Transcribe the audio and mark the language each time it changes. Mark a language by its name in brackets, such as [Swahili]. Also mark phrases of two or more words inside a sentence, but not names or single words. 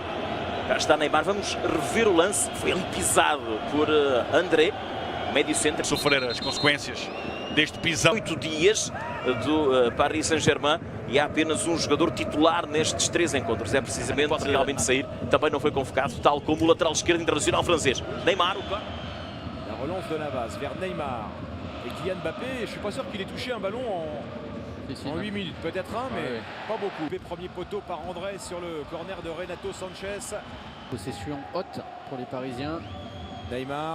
[Portuguese] Já está Neymar, vamos rever o lance. Foi ali pisado por André, médio centro. Sofrer as consequências deste pisão. 8 dias do Paris Saint-Germain e há apenas um jogador titular nestes 3 encontros. É precisamente pode realmente sair. Também não foi convocado, tal como o lateral esquerdo internacional francês. Neymar. [French] La relance de Navas vers Neymar et Kylian Mbappé. Je suis pas sûr qu'il ait touché un ballon en 8 minutes, peut-être un, mais pas beaucoup. Premier poteau par André sur le corner de Renato Sanchez. Possession haute pour les Parisiens. Neymar.